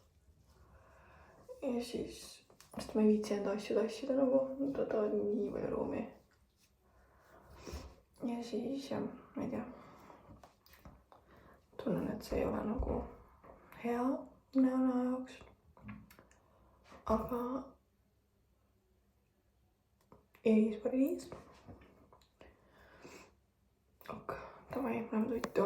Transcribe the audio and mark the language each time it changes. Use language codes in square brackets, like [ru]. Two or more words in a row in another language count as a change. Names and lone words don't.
[et] Ja siis, sest ma ei viitsi enda asju tassida nagu, nad võtavad nii palju ruumi. Ja siis, jah, ma ei tea. Tunnen, et see ei ole nagu hea näona jaoks. Aga [en] it is what it is. [et] Ok, davai, lähme toitu.